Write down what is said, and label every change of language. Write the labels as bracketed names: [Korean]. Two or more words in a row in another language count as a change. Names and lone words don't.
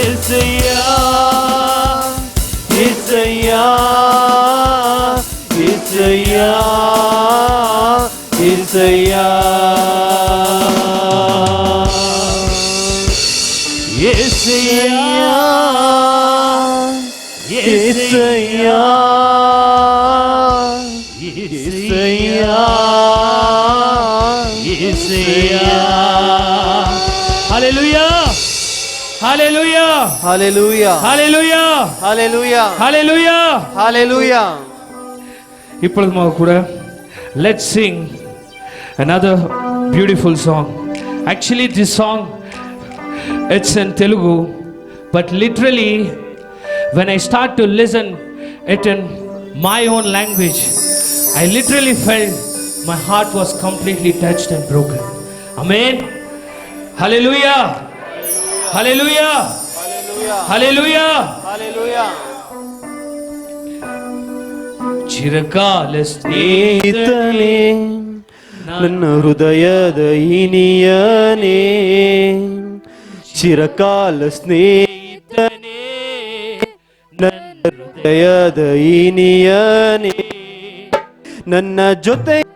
[Telugu] యేసయ్యా యేసయ్యా యేసయ్యా యేసయ్యా యేసయ్యా యేసయ్యా యేసయ్యా యేసయ్యా హల్లెలూయా హల్లెలూయా హల్లెలూయా హల్లెలూయా హల్లెలూయా హల్లెలూయా హల్లెలూయా ఇప్పుడు మాకు కూడా [English] let's sing another beautiful song. Actually this song it's in Telugu, but literally when I start to listen it in my own language, I literally felt my heart was completely touched and broken. Amen. Hallelujah. Hallelujah. Hallelujah. [Telugu] హల్లెలూయా చిరకాల [Kannada] ಸ್ನೇಹಿತನೇ ನನ್ನ ಹೃದಯದ ಇನಿಯನೇ ಚಿರಕಾಲ ಸ್ನೇಹಿತನೇ ನನ್ನ ಹೃದಯದ ಇನಿಯನೇ ನನ್ನ ಜೊತೆ